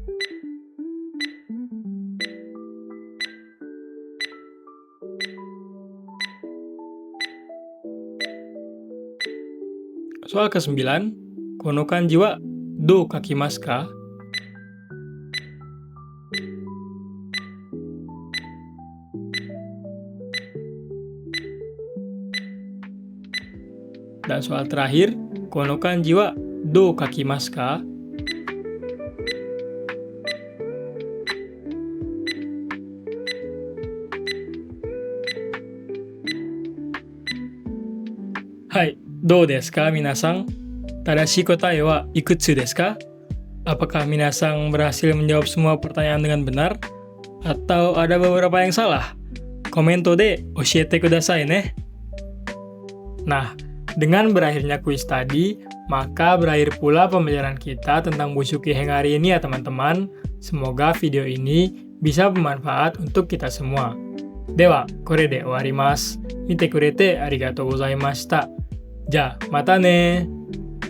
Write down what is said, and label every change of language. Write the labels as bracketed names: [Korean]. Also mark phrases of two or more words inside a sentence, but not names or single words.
[Indonesian] Soal ke-9, [Japanese] この漢字はどう書きますか? [Indonesian] Dan soal terakhir, [Japanese] この漢字はどう書きますか? はい、どうですか皆さん? 正しい答えはいくつですか? [Indonesian] Apakah minasan berhasil menjawab semua pertanyaan dengan benar? Atau ada beberapa yang salah? [Japanese] コメントで教えてくださいね. [Indonesian] Nah, dengan berakhirnya kuis tadi, maka berakhir pula pembelajaran kita tentang Bushuki Heng hari ini ya teman-teman. Semoga video ini bisa bermanfaat untuk kita semua. [Japanese] では, これで終わります. 見てくれてありがとうございました. じゃ, またね!